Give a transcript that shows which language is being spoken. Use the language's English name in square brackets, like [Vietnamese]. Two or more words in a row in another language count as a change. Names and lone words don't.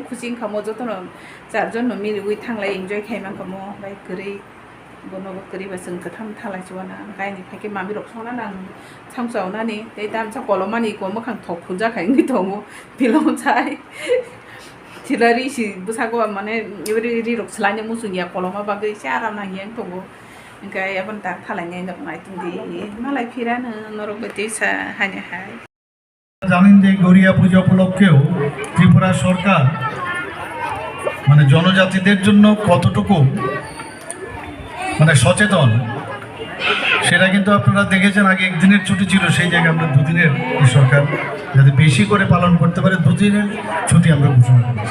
[Kok Borok] खुसि खामो जतन चारजन मिलुगै थांलाय एन्जय खायमान खामो ओमफ्राय गरै बनबो गरैबा जों गोथाम थालायजोना गायनि फायके मामि रखसना नां सामसावनानि दै दामसा कलमानि को मोखां थफुल जाखाय ओंखाय दङ बिलं चाय थिलारि सि बुसागो माने एवरि रक्सलानि मुसुनिया कलमा बागै एसे आराम नागियां दङ ओंखाय अपन दा थालायनाय नाय तुंदि मालाय फिरानो नरक बायदि सा हाने हाय [Bangla] জানেন যে গরিয়া পূজা উপলক্ষেও ত্রিপুরা সরকার মানে জনজাতিদের জন্য কতটুকু মানে সচেতন সেটা কিন্তু আপনারা দেখেছেন। আগে একদিনের ছুটি ছিল, সেই জায়গায় আমরা দুদিনের সরকার যাতে বেশি করে পালন করতে পারে দুদিনের ছুটি আমরা ঘোষণা করেছি।